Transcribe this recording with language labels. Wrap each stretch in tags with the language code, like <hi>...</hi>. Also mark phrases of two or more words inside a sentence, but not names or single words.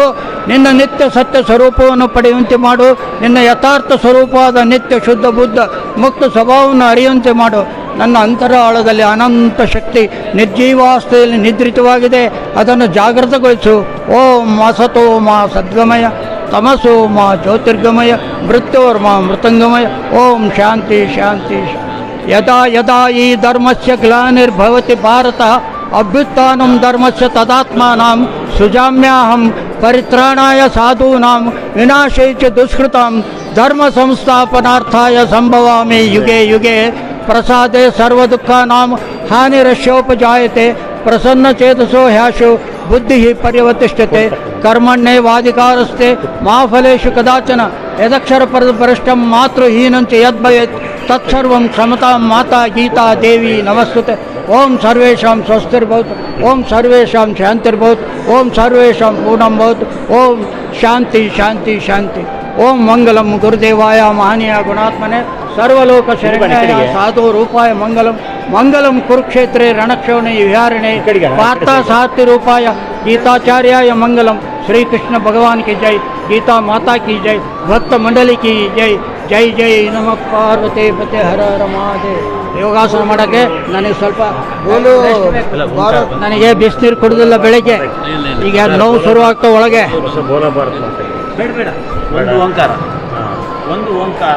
<kn>ನಿನ್ನ ನಿತ್ಯ ಸತ್ಯ ಸ್ವರೂಪವನ್ನು ಪಡೆಯುವಂತೆ ಮಾಡು. ನಿನ್ನ ಯಥಾರ್ಥ ಸ್ವರೂಪವಾದ ನಿತ್ಯ ಶುದ್ಧ ಬುದ್ಧ ಮುಕ್ತ ಸ್ವಭಾವವನ್ನು ಅರಿಯುವಂತೆ ಮಾಡು. ನನ್ನ ಅಂತರಾಳದಲ್ಲಿ ಅನಂತ ಶಕ್ತಿ ನಿರ್ಜೀವಾವಸ್ಥೆಯಲ್ಲಿ ನಿದ್ರಿತವಾಗಿದೆ, ಅದನ್ನು ಜಾಗೃತಗೊಳಿಸು.</kn> <sa>ಓಂ ಅಸತೋ ಮಾ ಸದ್ಗಮಯ ತಮಸೋ ಮಾ ಜ್ಯೋತಿರ್ಗಮಯ ಮೃತ್ಯೋರ್ಮಾ ಮೃತಂಗಮಯ. ಓಂ ಶಾಂತಿ ಶಾಂತಿ. ಯದಾ ಯದಾ ಈ ಧರ್ಮಸ್ಯ ಗ್ಲಾನಿರ್ಭವತಿ ಭಾರತ ಅಭ್ಯುತ್ಥಾನಂ ಧರ್ಮಸ್ಯ ತದಾತ್ಮಾನಾಂ ಸುಜಾಮ್ಯಾಹಂ ಪರಿತ್ರಾಣಾಯ ಸಾಧೂನಾಂ ವಿನಾಶೇ ಚ ದುಷ್ಕೃತಾಂ ಧರ್ಮ ಸಂಸ್ಥಾಪನಾರ್ಥಾಯ ಸಂಭವಾಮಿ ಯುಗೆ ಯುಗೆ. ಪ್ರಸಾದೆ ಸರ್ವದುಃಖಾನಾಂ ಹಾನಿರಶ್ಯೋಪಜಾಯತೆ ಪ್ರಸನ್ನ ಚೇತಸೋ ಹ್ಯಾಶು ಬುದ್ಧಿ ಪರ್ಯವತಿಷ್ಠತೆ ಕರ್ಮಣ್ಯೇವಾಧಿಕಾರಸ್ತೆ ಮಾ ಫಲೇಷು ಕದಾಚನ ಯದಕ್ಷರ ಪರಸ್ಪರಷ್ಟಂ ಮಾತೃಹೀನಂಚ ಯದ್ಭವೇತ್ ತತ್ಸರ್ವಂ ಕ್ಷಮತಾಂ ಮಾತಾ ಗೀತಾ ದೇವಿ ನಮಸ್ತುತೆ. ಓಂ ಸರ್ವೇಷಾಂ ಸ್ವಸ್ತಿರ್ಭವತು. ಓಂ ಸರ್ವೇಷಾಂ ಶಾಂತಿರ್ಭವತು. ಓಂ ಸರ್ವೇಷಾಂ ಪೂರ್ಣಂ ಭವತು. ಓಂ ಶಾಂತಿ ಶಾಂತಿ ಶಾಂತಿ. ಓಂ ಮಂಗಲಂ ಗುರುದೇವಾಯ ಮಹನೀಯ ಗುಣಾತ್ಮನೆ ಸರ್ವಲೋಕ ಶರಣ್ಯಾಯ ಸಾಧು ರೂಪಾಯ ಮಂಗಲಂ. ಮಂಗಲಂ ಕುರುಕ್ಷೇತ್ರೆ ರಣಕ್ಷೋಣಿ ವಿಹಾರಿಣೆ ಪಾರ್ಥ ಸಾತ್ಯ ರೂಪಾಯ ಗೀತಾಚಾರ್ಯಾಯ ಮಂಗಲಂ.</sa> <hi>ಶ್ರೀಕೃಷ್ಣ ಭಗವಾನ್ की जय, गीता माता की जय, भक्त मंडली की जय.</hi> <sa>ಜೈ ಜೈ ನಮಃ ಪಾರ್ವತಿ ಪತೆ ಹರ ಹರ ಮಹಾದೇವ್.</sa> <kn>ಯೋಗಾಸನ ಮಾಡೋಕ್ಕೆ ನನಗೆ ಸ್ವಲ್ಪ ನನಗೆ ಬಿಸಿನೀರು ಕುಡಿದಿಲ್ಲ ಬೆಳಗ್ಗೆ. ಈಗ ನೋವು ಶುರುವಾಗ್ತಾ ಒಳಗೆ. ಬೇಡ ಬೇಡ, ಒಂದು ಓಂಕಾರ, ಒಂದು ಓಂಕಾರ.</kn>